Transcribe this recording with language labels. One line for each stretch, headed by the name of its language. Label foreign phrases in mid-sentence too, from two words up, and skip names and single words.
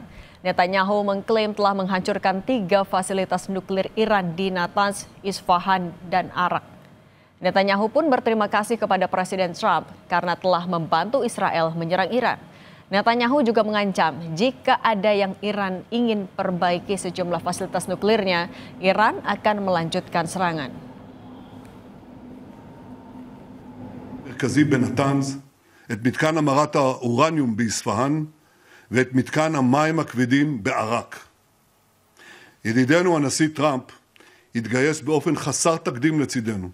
Indonesian: Netanyahu mengklaim telah menghancurkan 3 fasilitas nuklir Iran di Natanz, Isfahan, dan Arak. Netanyahu pun berterima kasih kepada Presiden Trump karena telah membantu Israel menyerang Iran. Netanyahu juga mengancam jika ada yang Iran ingin perbaiki sejumlah fasilitas nuklirnya, Iran akan melanjutkan serangan.
Hebrew: מרכזי בנתנז, את מתקן המרת האורניום באספהאן ואת מתקן המים הכבדים בעראק. ידידנו הנשיא טראמפ התגייס באופן חסר תקדים לצידנו.